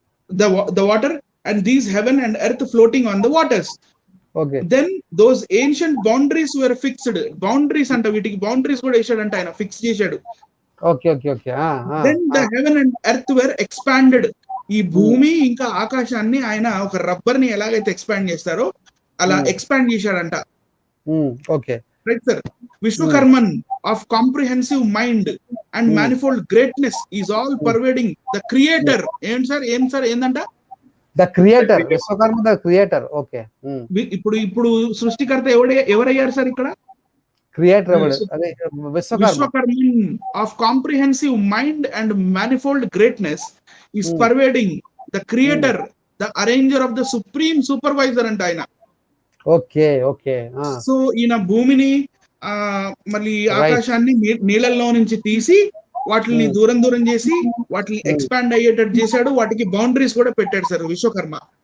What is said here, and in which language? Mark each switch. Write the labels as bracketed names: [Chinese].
[English] the water and these heaven and earth floating on the waters. Okay. Then those ancient boundaries were fixed. [Telugu] Boundaries anta వీటికి boundaries కూడా వేసాడంట ఆయన, fix చేశాడు. Okay okay okay. [English] Then the heaven and earth were expanded. [Telugu] ఈ భూమి ఇంకా ఆకాశాన్ని ఆయన ఒక రబ్బర్ ని ఎలాగైతే ఎక్స్పాండ్ చేస్తారో అలా ఎక్స్పాండ్ చేశాడంట. Okay, right sir. [English] Vishwakarman of comprehensive mind and manifold greatness is all pervading the creator. [Telugu] ఏం sir ఏందంట? [English] The creator, Vishwakarma the creator. Okay. [Telugu] ఇప్పుడు సృష్టికర్త ఎవరయ్యారు సార్ ఇక్కడ? క్రియేటర్ అదే [English] Vishwakarman of comprehensive mind and manifold greatness is pervading the creator, the arranger of the supreme supervisor [Telugu] అంట ఆయన. Okay okay. So ఈయన భూమిని మళ్ళీ ఆకాశాన్ని నీళ్ళల్లో నుంచి తీసి వాటిని దూరం చేసి వాటిని ఎక్స్పాండ్ అయ్యేటట్టు చేశాడు, వాటికి బౌండరీస్ కూడా పెట్టాడు సార్ విశ్వకర్మ.